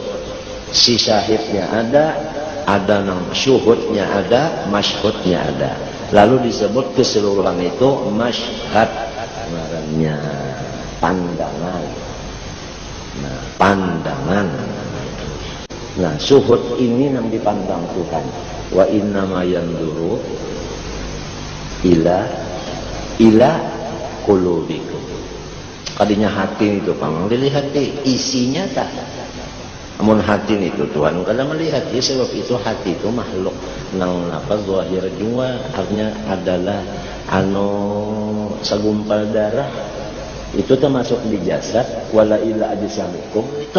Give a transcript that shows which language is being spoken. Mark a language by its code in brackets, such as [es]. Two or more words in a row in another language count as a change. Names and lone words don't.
[bjn] Si syahidnya ada nang syuhudnya ada, masyhudnya ada. Lalu disebut keseluruhan itu masyhad. Ngarannya pandangan. Nah, pandangan. Nah, syuhud ini nang dipandang Tuhan. [ar] وإنما ينظر إلى قلوبكم. [bjn] Kadinya hati itu pamang dilihat isinya tak. Amun hati itu Tuhan kada melihat. Ya, sebab itu hati itu makhluk nang apa zahir jua, artinya adalah segumpal darah. Itu termasuk di jasad. [ar] ولا إلى أجسامكم [bjn] itu.